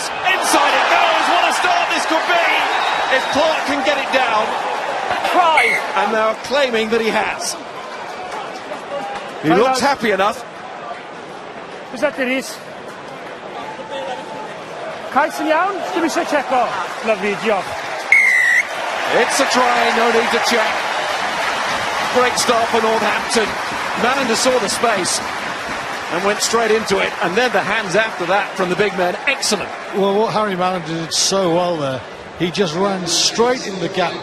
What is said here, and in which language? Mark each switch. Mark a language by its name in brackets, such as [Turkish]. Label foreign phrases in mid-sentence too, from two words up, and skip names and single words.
[English] Inside it goes. What a start this could be if Clark can get it down. Try. And they're claiming that he has. He looks happy enough. Is that it is? [Welsh] Kais yn iawn? Dim eisiau checo. [English] Lovely job. It's a try, no need to check. Great start for Northampton. Malander saw the space and went straight into it, and then the hands after that from the big man. Excellent. Well, what Harry Malander did so well there, he just ran straight in the gap.